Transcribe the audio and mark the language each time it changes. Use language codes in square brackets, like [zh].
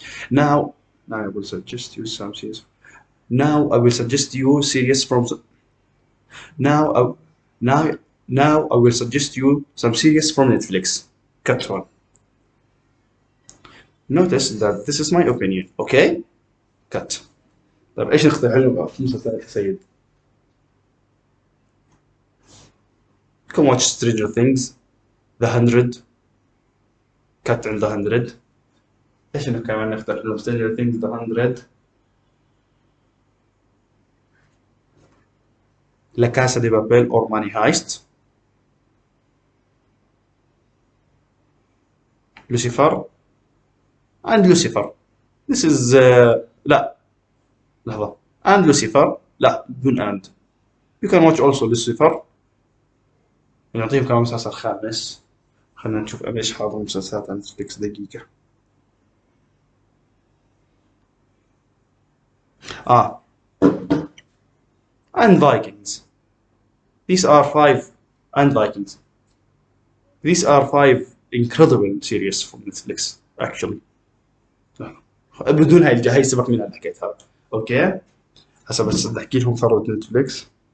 [en] Now I will suggest you some series. Now I will suggest you series from. Now I, now I will suggest you some series from Netflix. Cut one. Notice that this is my opinion. Okay? Cut. [ar] طيب ايش نقترح له في مسلسلات سيد؟ [en] You can watch Stranger Things, The 100. Cut عند The 100. [ar] ايش كمان نقترح له؟ Stranger Things, The 100. [en] La Casa de Papel or Money Heist. Lucifer. And Lucifer. This is [ar] لا لحظة. [en] And Lucifer. [ar] لا بدون [en] and. You can watch also Lucifer. [ar] نعطيهم كمان مسلسل خامس. خلينا نشوف ايش حاضر مسلسلات على نتفليكس دقيقة. [en] And Vikings. These are 5 and Vikings. These are 5 incredible series from Netflix actually. [ar] بدون هاي سبق منها اللي حكيتها. اوكي هسه بس بدي احكي لهم ثروة نتفليكس.